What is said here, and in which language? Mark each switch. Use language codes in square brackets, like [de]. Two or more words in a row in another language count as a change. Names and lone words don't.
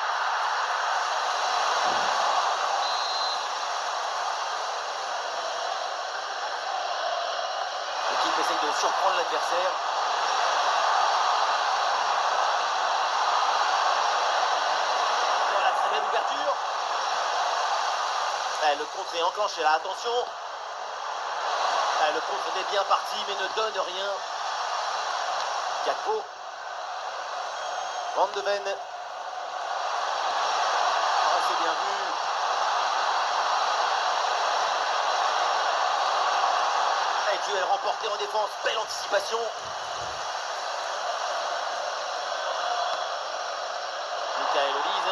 [fr] L'équipe essaye de surprendre l'adversaire. Voilà, très belle ouverture. Le contre est enclenché là, attention. Le contre est bien parti mais ne donne rien. Gakpo. Van de Ven. Oh, c'est bien vu. Et duel remporté en défense, belle anticipation. Michael Olise.